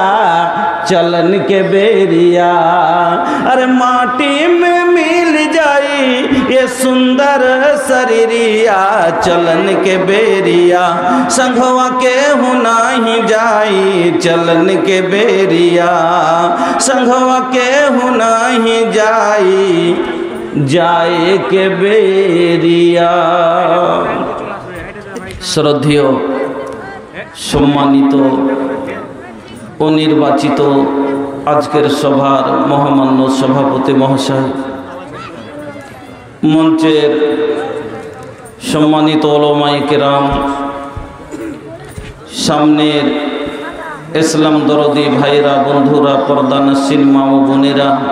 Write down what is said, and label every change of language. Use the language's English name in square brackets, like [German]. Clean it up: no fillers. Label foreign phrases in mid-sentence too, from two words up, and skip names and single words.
[Bhojpuri] चलन के बेरिया अरे माटी में मिल जाई ये सुंदर शरीरिया। चलन के बेरिया संघवा के होना ही जाई। चलन के बेरिया संघवा के होना ही जाई। जाए के बेरिया। [Bangla] শ্রদ্ধেয় সম্মানিত ও নির্বাচিত আজকের সভার মহামান্য সভাপতি মহাশয়, মঞ্চের সম্মানিত ওলামায়ে কেরাম, সামনের ইসলাম দরদি ভাইরা, বন্ধুরা, পর্দানশীল মা ও বোনেরা,